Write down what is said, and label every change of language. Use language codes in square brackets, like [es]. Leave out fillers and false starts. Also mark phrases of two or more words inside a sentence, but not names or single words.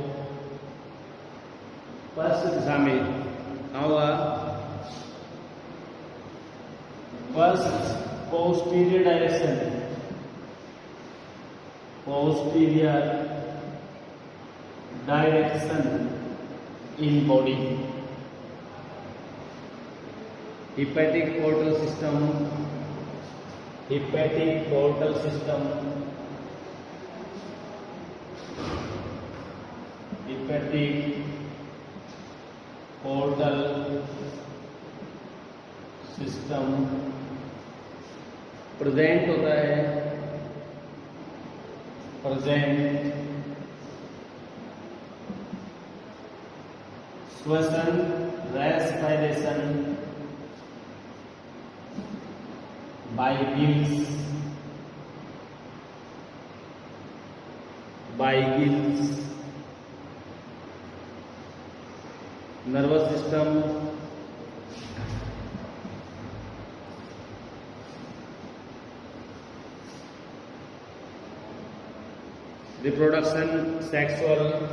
[en] फर्स्ट [hi] दिशा में होगा, [en] first posterior direction, posterior direction in body, hepatic portal system, hepatic portal system, hepatic portal system प्रेजेंट [hi] होता है, [en] प्रेजेंट श्वसन रेस्पिरेशन by gills, nervous system, reproduction, sexual,